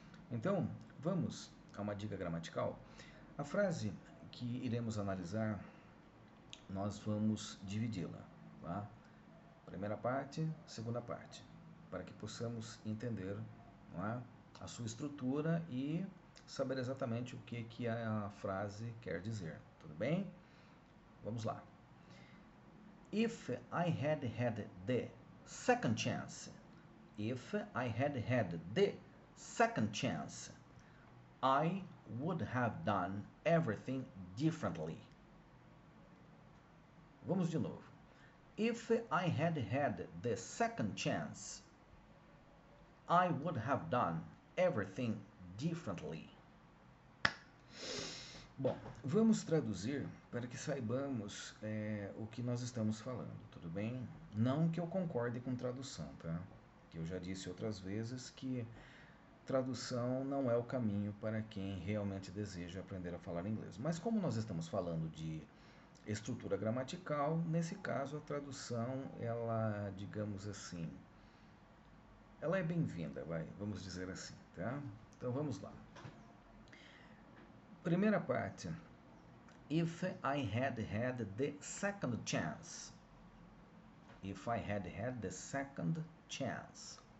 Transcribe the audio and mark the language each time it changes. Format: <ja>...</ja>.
<pt>Então, vamos a uma dica gramatical. A frase que iremos analisar, nós vamos dividi-la, tá? Primeira parte, segunda parte, para que possamos entender, não é, a sua estrutura e saber exatamente o que a frase quer dizer. Tudo bem? Vamos lá.</pt> <en>If I had had the second chance, if I had had the second chance, I would have done everything differently. Vamos de novo. If I had had the second chance, I would have done everything differently.</en> <pt>Bom, vamos traduzir para que saibamos o que nós estamos falando, tudo bem? Não que eu concorde com tradução, tá? Que eu já disse outras vezes que tradução não é o caminho para quem realmente deseja aprender a falar inglês. Mas como nós estamos falando de estrutura gramatical, nesse caso a tradução, ela, digamos assim, ela é bem-vinda, vamos dizer assim, tá? Então vamos lá. Primeira parte.</pt> <en>If I had had the second chance. If I had had the second chance.</en>